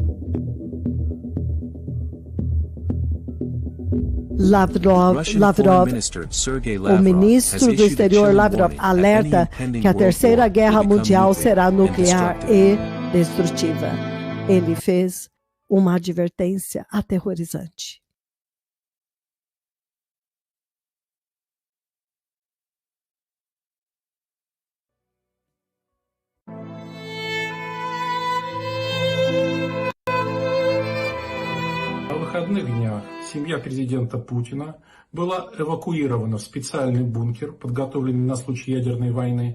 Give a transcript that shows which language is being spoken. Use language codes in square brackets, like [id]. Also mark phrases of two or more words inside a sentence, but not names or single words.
[pt] Lavrov, o ministro do exterior Lavrov, alerta que a Terceira Guerra Mundial será nuclear e destrutiva. Ele fez uma advertência aterrorizante. [ru] На выходных днях семья президента Путина была эвакуирована в специальный бункер, подготовленный на случай ядерной войны.